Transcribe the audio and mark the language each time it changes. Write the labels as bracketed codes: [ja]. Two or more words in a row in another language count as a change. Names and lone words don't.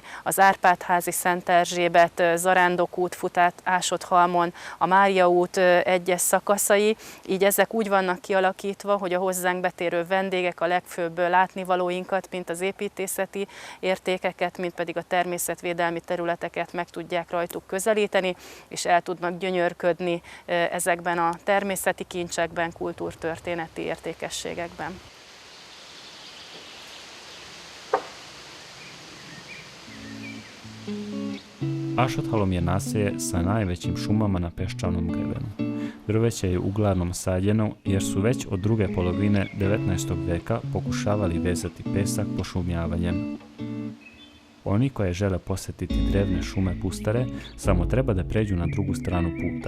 [hu] az Árpád-házi Szent Erzsébet, Zarándok út, futát Ásotthalmon, a Mária út egyes szakaszai, így ezek úgy vannak kialakítva, hogy a hozzánk betérő vendégek a legfőbb látnivalóinkat, mint az építészeti értékeket, mint pedig a természetvédelmi területeket meg tudják rajtuk közelíteni, és el tudnak gyönyörködni ezekben a természeti kincsekben, kultúrtörténeti értékességekben. [sr] Ašothalom je naselje sa najvećim šumama na peščanom grebenu. Drveće je uglavnom sađeno jer su već od druge polovine 19. veka pokušavali vezati pesak pošumljavanjem. Oni koji žele posjetiti drevne šume pustare samo treba da pređu na drugu stranu puta.